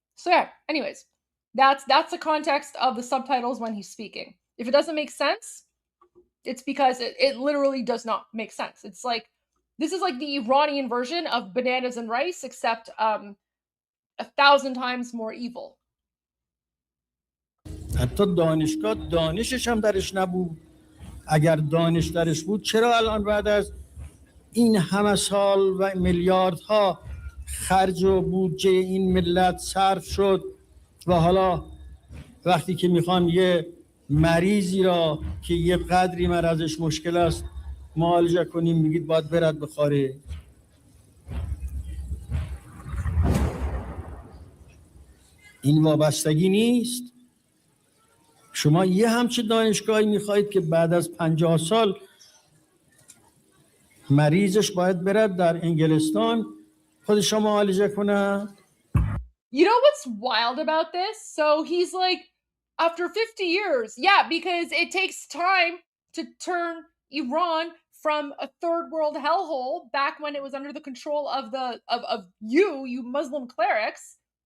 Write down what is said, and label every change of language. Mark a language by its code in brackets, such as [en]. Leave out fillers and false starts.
[en] So yeah, anyways, that's the context of the subtitles when he's speaking. If it doesn't make sense, it's because it literally does not make sense. It's like, this is like the Iranian version of bananas and rice, except 1,000 times more evil. [fa] حتی دانشگاه دانشش هم درش نبود. اگر دانش درش بود چرا الان بعد از این همه سال و میلیاردها خرج و بودجه این ملت صرف شد و حالا وقتی که میخوان یه مریضی را که یه قدری مرضش مشکل است معالجه کنیم میگید باید برد بخاره؟ این وابستگی نیست؟ شما یه همچین دانشگاهی میخواهید که بعد از 50 سال مریضش باید برد در انگلستان خودش را معالجه کنه؟ [en] You know what's wild about this? So he's like, after 50 years, yeah, because it takes time to turn Iran from a third world hellhole back when it was under the control of you Muslim clerics.